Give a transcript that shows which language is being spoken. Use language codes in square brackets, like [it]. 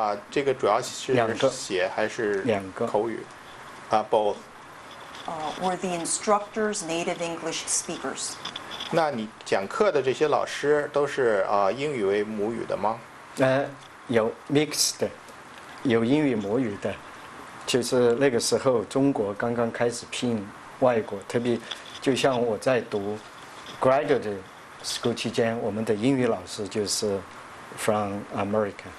[zh] 这个主要是写还是口语？Both. [en] Were the instructors native English speakers? [zh] 那你讲课的这些老师都是英语为母语的吗？有 mixed 的，有英语母语的，就是那个时候中国刚刚开始聘外国，特别就像我在读 graduate school 期间，我们的英语老师就是 [en] from America.